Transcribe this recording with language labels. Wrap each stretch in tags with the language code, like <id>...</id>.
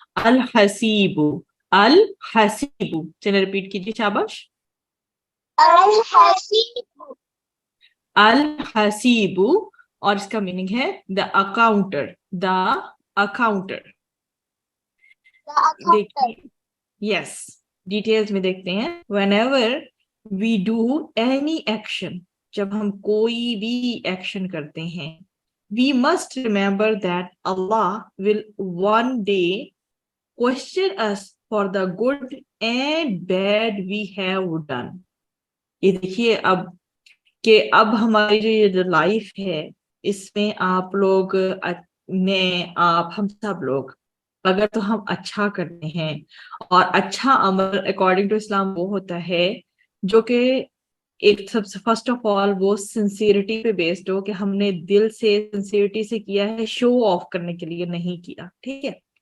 <ur>الحسیب، الحسیب، چلے ریپیٹ کیجیے، شاباش. الحسیب، الحسیب، اور اس کا میننگ ہے</ur> <en>the encounter,</en> <ur>دا اکاؤنٹر. دیکھیے یس ڈیٹیلز میں دیکھتے ہیں.</ur> <en>whenever we do any action،</en> <ur>جب ہم کوئی بھی ایکشن کرتے ہیں،</ur> <en>we must remember that Allah will one day question us for the good and bad we have done.</en> <ur>یہ دیکھیے اب کہ اب ہماری جو یہ لائف ہے، اس میں آپ لوگ، میں، آپ، ہم سب لوگ، اگر تو ہم اچھا کرتے ہیں، اور اچھا عمل اکارڈنگ ٹو اسلام وہ ہوتا ہے جو کہ ایک سب سے فرسٹ آف آل وہ سنسیئرٹی پہ بیسڈ ہو، کہ ہم نے دل سے سنسیئرٹی سے کیا ہے، شو آف کرنے کے لیے نہیں کیا، ٹھیک ہے.</ur>